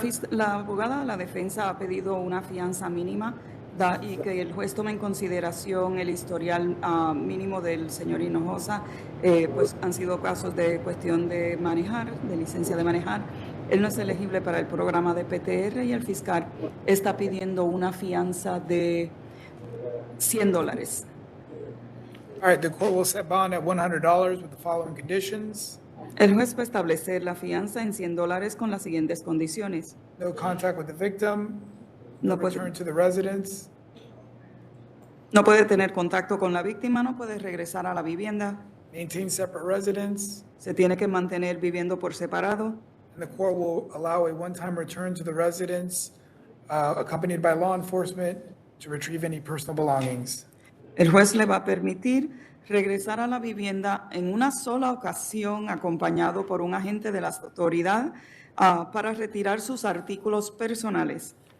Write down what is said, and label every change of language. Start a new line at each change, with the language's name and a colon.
Spanish: La abogada de la defensa ha pedido una fianza mínima y que el juez tome en consideración el historial mínimo del señor Hinojosa, pues han sido casos de cuestión de manejar, de licencia de manejar. Él no es elegible para el programa de PTR y el fiscal está pidiendo una fianza de $100.
English: All right, the court will set bond at $100 with the following conditions.
Spanish: El juez va a establecer la fianza en $100 con las siguientes condiciones.
English: No contact with the victim. No Return to the residence.
Spanish: No puede tener contacto con la víctima, no puede regresar a la vivienda.
English: Maintain separate residence.
Spanish: Se tiene que mantener viviendo por separado.
English: And the court will allow a one-time return to the residence accompanied by law enforcement to retrieve any personal belongings.
Spanish: El juez le va a permitir regresar a la vivienda en una sola ocasión acompañado por un agente de la autoridad para retirar sus artículos personales.